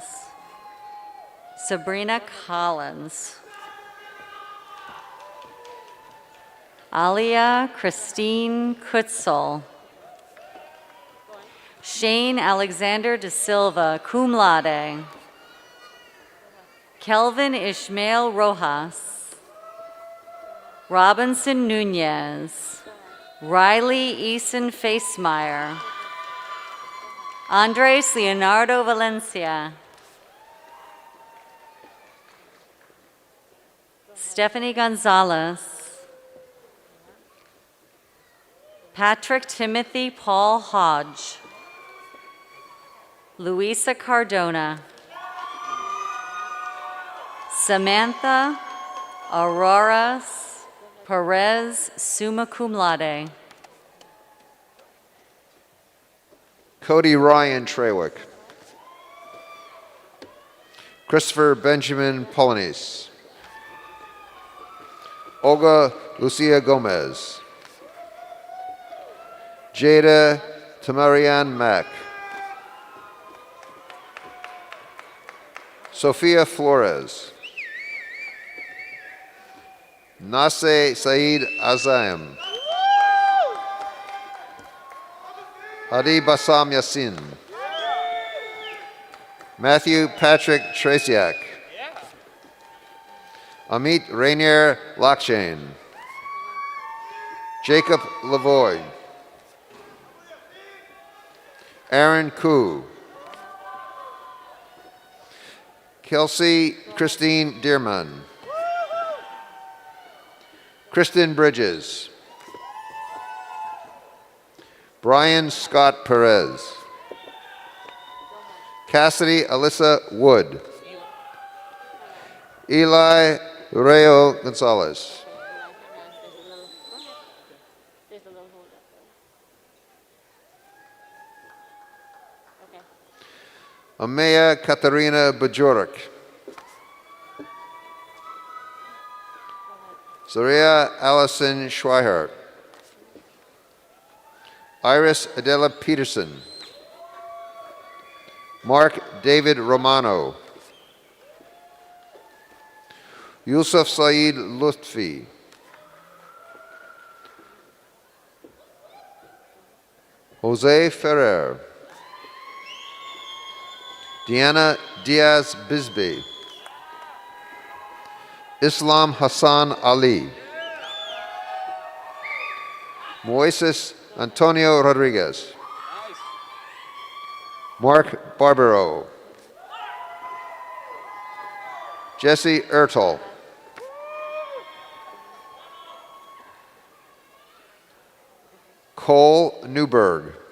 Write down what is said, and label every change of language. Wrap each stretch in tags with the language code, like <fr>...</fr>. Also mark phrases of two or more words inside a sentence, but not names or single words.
<en>Sabrina Collins. Alia Christine Kutzel. Shane Alexander de Silva, cum laude. Kelvin Ishmael Rojas. Robinson Nunez. Riley Eason Facemeyer. Andres Leonardo Valencia. Stephanie Gonzalez. Patrick Timothy Paul Hodge. Luisa Cardona. Samantha Aurora Perez, summa cum laude. Cody Ryan Trewick. Christopher Benjamin Polanese. Olga Lucia Gomez. Jada Tamarian Mack. Sofia Flores. Naseh Saeed Azam. Hadi Bassam Yassin. Matthew Patrick Tracyak. Amit Rainier Lockchain. Jacob Lavoy. Aaron Koo. Kelsey Christine Dearman. Kristen Bridges. Brian Scott Perez. Cassidy Alyssa Wood. Eli Rayo Gonzalez. Amaya Katarina Bajorek. Zaria Allison Schweihart. Iris Adela Peterson. Mark David Romano. Yusuf Saeed Lutfi. Jose Ferrer. Deanna Diaz Bisbee. Islam Hassan Ali. Moises Antonio Rodriguez. Mark Barbero. Jesse Ertel. Cole Newberg.</en>